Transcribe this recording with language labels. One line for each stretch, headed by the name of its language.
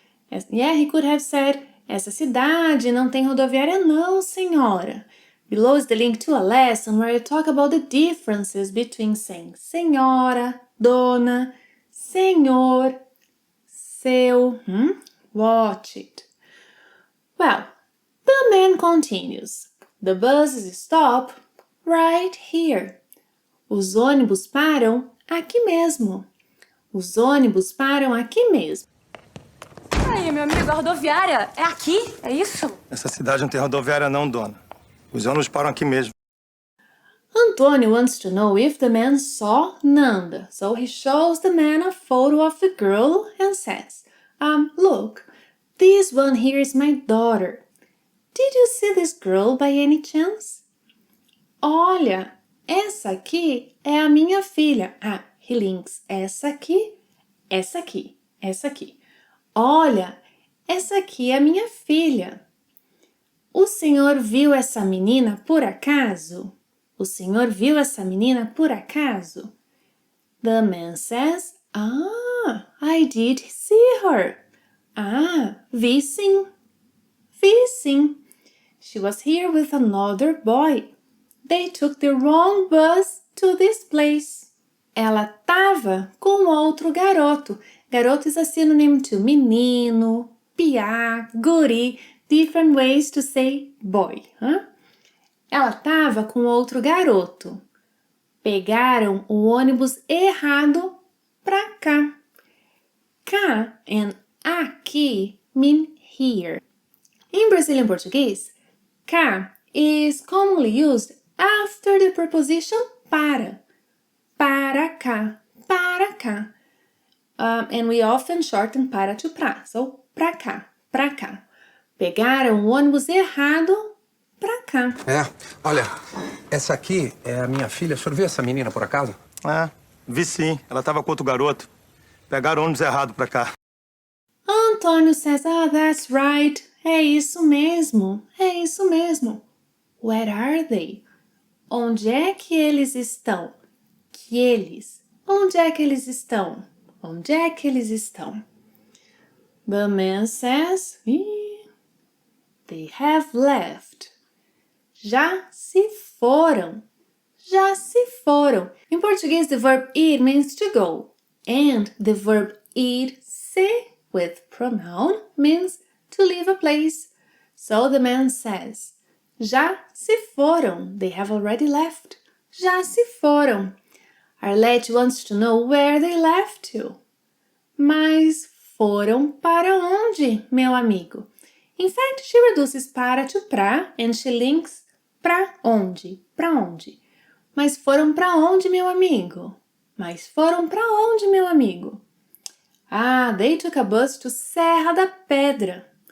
English: He could have said
Portuguese: essa cidade não tem rodoviária não, senhora.
English: Below is the link to a lesson where I talk about the differences between saying senhora, dona, senhor, seu. Watch it. Well, the man continues. The buses stop right here.
Portuguese: Os ônibus param aqui mesmo. Os ônibus param aqui mesmo. Aí, meu amigo, a rodoviária é aqui? É isso? Essa cidade não tem rodoviária não, dona. Os ônibus param aqui mesmo.
English: Antônio wants to know if the man saw Nanda, so he shows the man a photo of the girl and says, look, this one here is my daughter. Did you see this girl by any chance?
Portuguese: Olha, essa aqui é a minha filha.
English: Ah, he links essa aqui, essa aqui, essa aqui.
Portuguese: Olha, essa aqui é a minha filha. O senhor viu essa menina por acaso? O senhor viu essa menina por acaso?
English: The man says, I did see her.
Portuguese: Vi sim. Vi sim.
English: She was here with another boy. They took the wrong bus to this place.
Portuguese: Ela tava com outro garoto.
English: Garoto is a synonym to menino, piá, guri, different ways to say boy.
Portuguese: Ela tava com outro garoto. Pegaram o ônibus errado pra cá.
English: Cá and aqui mean here. In Brazilian Portuguese, cá is commonly used after the preposition para.
Portuguese: Para cá, para cá.
English: And we often shorten para to pra. So,
Portuguese: pra cá, pra cá. Pegaram o ônibus errado pra cá. Olha, essa aqui é a minha filha. O senhor viu essa menina por acaso? Vi sim. Ela tava com outro garoto. Pegaram o ônibus errado pra cá.
English: Antônio says, that's right.
Portuguese: É isso mesmo, é isso mesmo.
English: Where are they?
Portuguese: Onde é que eles estão? Que eles. Onde é que eles estão? Onde é que eles estão?
English: The man says, they have left.
Portuguese: Já se foram. Já se foram. Em português,
English: the verb ir means to go. And the verb ir-se with pronoun means to leave a place. So the man says,
Portuguese: já se foram.
English: They have already left.
Portuguese: Já se foram.
English: Arlette wants to know where they left to.
Portuguese: Mas foram para onde, meu amigo?
English: In fact, she reduces para to pra and she links pra onde, pra onde.
Portuguese: Mas foram para onde, meu amigo? Mas foram para onde, meu amigo?
English: They took a bus to Serra da Pedra.